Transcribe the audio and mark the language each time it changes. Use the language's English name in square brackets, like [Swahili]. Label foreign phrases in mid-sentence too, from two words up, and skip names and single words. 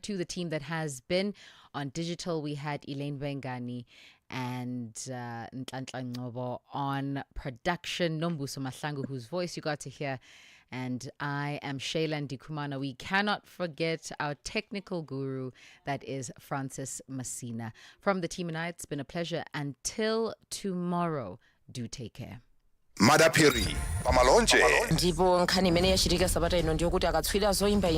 [English] To the team that has been on digital, we had Elaine Wengani and Nhlanhla Ngcobo on production. Nombuso Mahlangu, whose voice you got to hear. And I am Shayla Ndikumana. We cannot forget our technical guru, that is Francis Messina. From the team and I, it's been a pleasure. Until tomorrow, do take care. Madapiri, Pamalonje. [Nyanja] ndipo nkhani imene yachirika sabata ino ndiyokuti akatswiri azoyimba